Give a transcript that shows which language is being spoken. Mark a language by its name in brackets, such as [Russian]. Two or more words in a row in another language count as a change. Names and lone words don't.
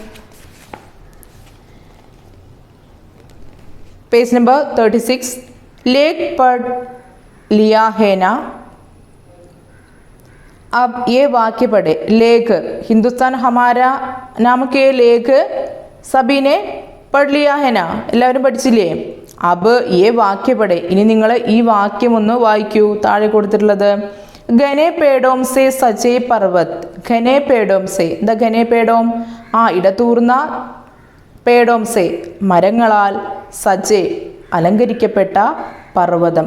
[English] page number 36. [Hindi] लेख पढ़ लिया है ना, अब ये वाक्य पढ़े. लेख, हिंदुस्तान हमारा नाम के लेख सभी ने पढ़ लिया है ना, [Malayalam] എല്ലാവരും പഠിച്ചില്ലേ? [Hindi] अब ये वाक्य पढ़े, [Malayalam] ഇനി നിങ്ങൾ ഈ വാക്യം ഒന്ന് വായിക്കൂ. താഴെ കൊടുത്തിട്ടുള്ളത് [Hindi] घने पेड़ों से सजे पर्वत, घने पेड़ों से, എന്താ घने पेड़ों? [Malayalam] ഇടതൂർന്ന, [Hindi] पेड़ों से [Malayalam] മരങ്ങളാൽ, സജേ അലങ്കരിക്കപ്പെട്ട പർവ്വതം.